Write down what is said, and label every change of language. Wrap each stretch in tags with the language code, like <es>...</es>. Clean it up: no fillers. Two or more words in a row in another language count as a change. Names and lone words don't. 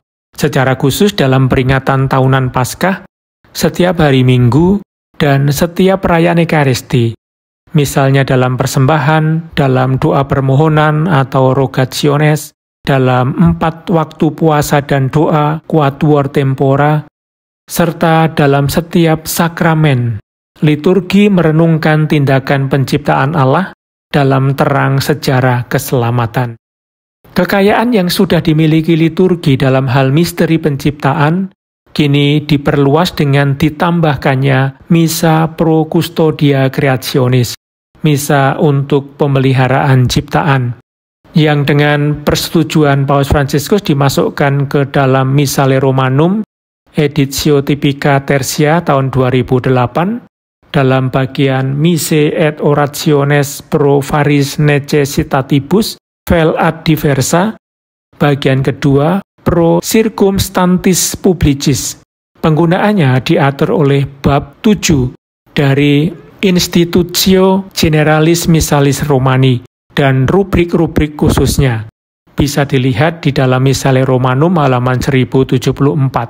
<id>Secara khusus dalam peringatan tahunan Paskah, setiap hari Minggu, dan setiap perayaan Ekaristi, misalnya dalam persembahan, dalam doa permohonan atau rogationes, dalam 4 waktu puasa dan doa</id> <la>quatuor tempora,</la> <id>serta dalam setiap sakramen. Liturgi merenungkan tindakan penciptaan Allah dalam terang sejarah keselamatan. Kekayaan yang sudah dimiliki liturgi dalam hal misteri penciptaan kini diperluas dengan ditambahkannya Misa Pro Custodia Creationis, Misa untuk pemeliharaan ciptaan, yang dengan persetujuan Paus Fransiskus dimasukkan ke dalam Missale Romanum, Editio Typica Tertia tahun 2008, dalam bagian Mise et Orationes pro Varis Necessitatibus vel ad diversa, bagian kedua, Pro Circumstantis Publicis. Penggunaannya diatur oleh bab 7 dari Institutio Generalis Missalis Romani dan rubrik-rubrik khususnya. Bisa dilihat di dalam Missale Romanum halaman 1074.</id>